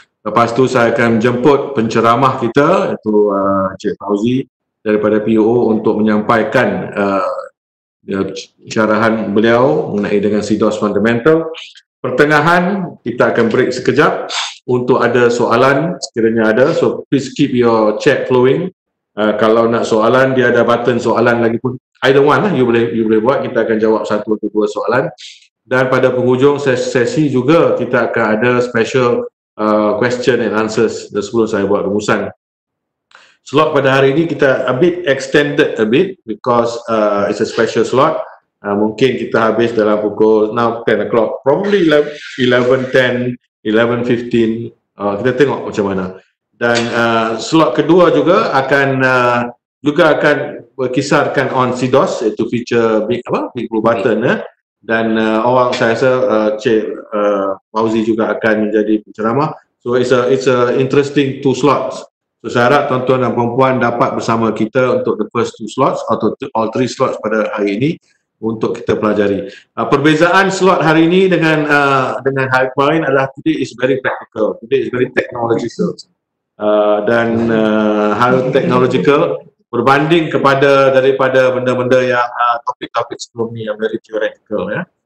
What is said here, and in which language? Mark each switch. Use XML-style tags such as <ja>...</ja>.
<ms>Lepas tu saya akan jemput penceramah kita iaitu Cik Fauzi daripada PUO untuk menyampaikan syarahan beliau mengenai dengan CDOS Fundamental. Pertengahan kita akan break sekejap untuk ada soalan sekiranya ada.</ms> <en>So please keep your chat flowing.</en> <ms>Kalau nak soalan, dia ada button soalan lagi pun,</ms> <en>either one</en> <ms>lah, you boleh buat. Kita akan jawab satu atau dua soalan. Dan pada penghujung sesi juga kita akan ada</ms> <en>special question and answers</en> <ms>sebelum saya buat rumusan. Slot pada hari ini kita</ms> <en>a bit extended a bit because it's a special slot.</en> <ms>Mungkin kita habis dalam pukul</ms> <en>now 10 o'clock, probably</en> <ms>11:10, 11:15. Kita tengok macam mana. Dan slot kedua juga akan berkisarkan on CDOS, iaitu feature big blue button. Dan orang saya rasa Cik Fauzi juga akan menjadi penceramah.</ms> <en>So it's a interesting two slots.</en> <ms>So saya harap tuan-tuan dan puan-puan dapat bersama kita untuk</ms> <en>the first two slots</en> <ms>atau</ms> <en>all three slots</en> <ms>pada hari ini untuk kita pelajari. Perbezaan slot hari ini dengan hari kemarin adalah</ms> <en>today is very practical, today is very technological.</en> <ms>Dan hal technological berbanding daripada benda-benda yang topik-topik sebelum ni yang</ms> <en>very theoretical</en> <ms>ya.</ms>